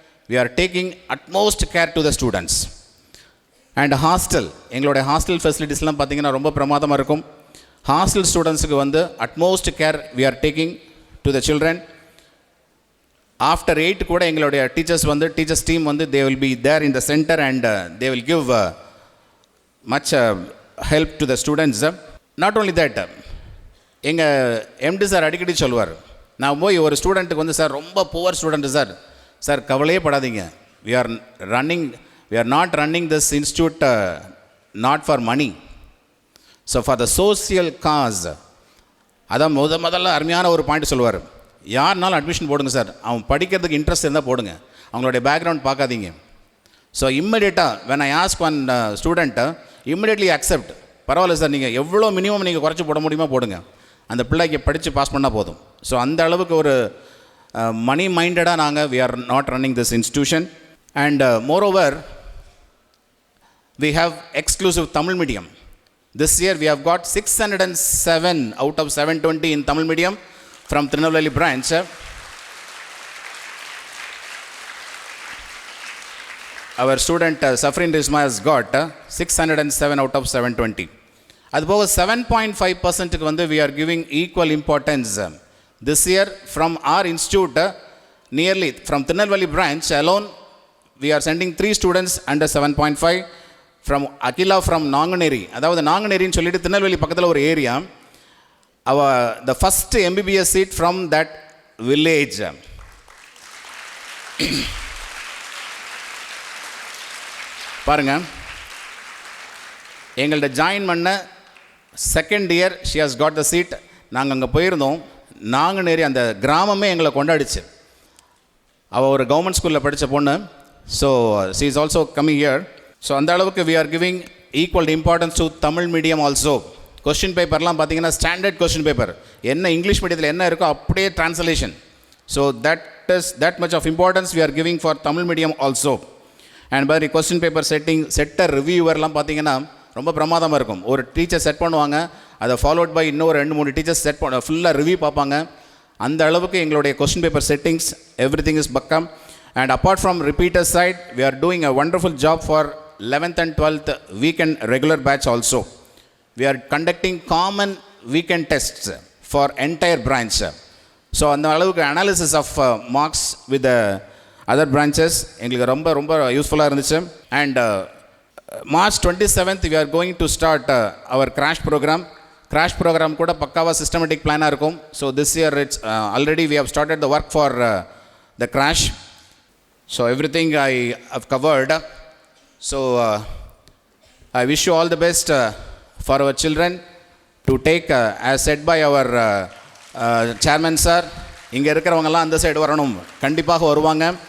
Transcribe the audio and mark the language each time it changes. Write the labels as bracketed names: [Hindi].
[English] We are taking utmost care to the students. And hostel, [Tamil] எங்களுடைய hostel ஃபெசிலிட்டிஸ்லாம் பார்த்திங்கன்னா ரொம்ப பிரமாதமாக இருக்கும். ஹாஸ்டல் ஸ்டூடெண்ட்ஸுக்கு வந்து [English] utmost care we are taking to the children. [Tamil] After 8 கூட எங்களுடைய டீச்சர்ஸ் டீம் வந்து [English] they will be there in the center and they will give much help to the students. Not only that, [Tamil] எங்கள் MD sir அடிக்கடி சொல்லுவார், நான் போய் ஒரு ஸ்டூடெண்ட்டுக்கு வந்து சார் ரொம்ப புவர் ஸ்டூடெண்ட்டு சார் கவலையே படாதீங்க, [English] we are not running this institute not for money, so for the social cause. [Tamil] அதான் முதல்ல அருமையான ஒரு பாயிண்ட் சொல்லுவார், யாருனாலும் அட்மிஷன் போடுங்க சார், அவன் படிக்கிறதுக்கு இன்ட்ரெஸ்ட் இருந்தால் போடுங்க, அவங்களுடைய பேக்ரவுண்ட் பார்க்காதீங்க. So இம்மிடியேட்டாக [English] when I ask one student, immediately accept, [Tamil] பரவாயில்ல சார், நீங்கள் எவ்வளோ மினிமம் நீங்கள் குறைச்சி போட முடியுமா போடுங்க, அந்த பிள்ளைக்கு படித்து பாஸ் பண்ணால் போதும். ஸோ அந்த அளவுக்கு ஒரு மணி மைண்டடாக நாங்கள் [English] we are not running this institution. And moreover, we have exclusive Tamil medium. This year we have got 607 out of 720 in Tamil medium from Tirunelveli branch. Our student Safrin Rizma has got 607 out of 720. [Tamil] அதுபோக 7.5% வந்து [English] we are giving equal importance. This year from our institute, nearly from Tirunelveli branch alone, we are sending 3 students under 7.5 from Akila from Nanganeri. [Tamil] அதாவது நாங்குநேரின்னு சொல்லிட்டு திருநெல்வேலி பக்கத்தில் ஒரு area. [English] The first MBBS seat from that village. [Tamil] பாருங்க, எங்கள்கிட்ட join பண்ண second year [English] she has got the seat. [Tamil] நாங்கள் அங்கே போயிருந்தோம், நாங்குநேரி அந்த கிராமமே எங்களை கொண்டாடிச்சு. அவள் ஒரு கவர்மெண்ட் ஸ்கூலில் படித்த பொண்ணு. [English] So she is also coming here. [Tamil] So அந்த அளவுக்கு [English] we are giving equal importance to Tamil medium also. [Tamil] Question பேப்பர்லாம் பார்த்தீங்கன்னா ஸ்டாண்டர்ட் கொஸ்டின் பேப்பர், என்ன இங்கிலீஷ் மீடியத்தில் என்ன இருக்கோ அப்படியே translation. [English] So that much of importance we are giving for Tamil medium also. [Tamil] And மாதிரி கொஸ்டின் பேப்பர் செட்டர் ரிவ்யூவர்லாம் பார்த்தீங்கன்னா ரொம்ப பிரமாதமாக இருக்கும். ஒரு டீச்சர் செட் பண்ணுவாங்க, அதை ஃபாலோட் பை இன்னொரு 2-3 டீச்சர்ஸ் செட் பண்ண ஃபுல்லாக ரிவ்யூ பார்ப்பாங்க. அந்த அளவுக்கு எங்களுடைய [English] Question paper settings everything is பக்கம். And apart from repeater side we are doing a wonderful job for 11th and 12th weekend regular batch also. We are conducting common weekend tests for entire branch. So அந்த அளவுக்கு analysis of marks with other branches [Tamil] எங்களுக்கு ரொம்ப ரொம்ப யூஸ்ஃபுல்லாக இருந்துச்சு. [English] And March 27th we are going to start our crash program. [Tamil] Crash program கூட பக்காவாக systematic பிளானாக இருக்கும். [English] So this year it's already we have started the work for the crash. So everything I have covered. So I wish you all the best for our children to take as said by our chairman sir. [Tamil] இங்கே இருக்கிறவங்கெல்லாம் அந்த side வரணும், கண்டிப்பாக வருவாங்க.